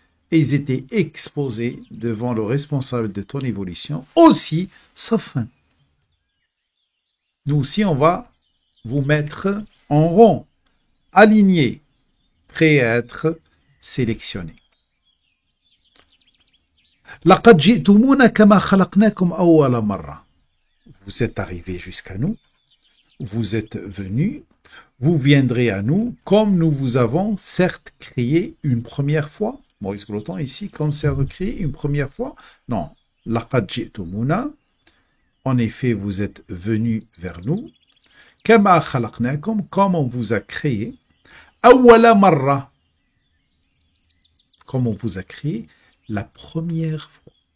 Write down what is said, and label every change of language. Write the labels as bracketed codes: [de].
[fr] Et ils étaient exposés devant le responsable de ton évolution, aussi Safan. nous aussi, on va vous mettre en rond, alignés, prêts à être sélectionnés. [ar] لقد جئتمونا كما خلقناكم أول مرة. [fr] Vous êtes arrivés jusqu'à nous, vous êtes venus, vous viendrez à nous comme nous vous avons certes créé une première fois. Maurice Gloton ici, comme certes créé une première fois. [ar] Non, لقد جئتمونا. [fr] En effet, vous êtes venus vers nous. [ar] كما خلقناكم, [fr] comme on vous a créé. [ar] أول مرة. [fr] Comme on vous a créé la première fois.